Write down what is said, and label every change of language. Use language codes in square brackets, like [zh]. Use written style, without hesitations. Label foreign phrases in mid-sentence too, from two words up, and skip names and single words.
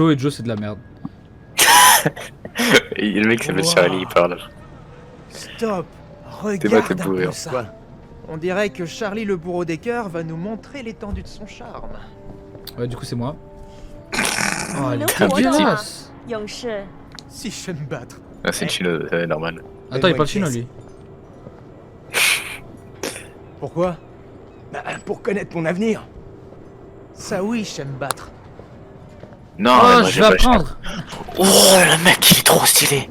[fr] Joe et Joe c'est de la merde. Et le mec s'appelle Wow. Charlie, il parle. Stop. T'es Regarde pas un bourré, peu hein. ça. On dirait que Charlie le bourreau des cœurs va nous montrer l'étendue de son charme. Ouais, du coup, c'est moi. Oh, [zh] 你 [fr] elle [zh] 能 [fr] est [zh] 活着吗 [fr] dégueulasse. [zh] 勇士？ [fr] Si je vais me battre. Ah, c'est une chino, normal. Attends, il parle chinois lui. Pourquoi? Bah, pour connaître mon avenir. Ça oui, je sais me battre. Non, Oh, mais moi, je j'ai vais pas- apprendre. Oh, le mec, il est trop stylé.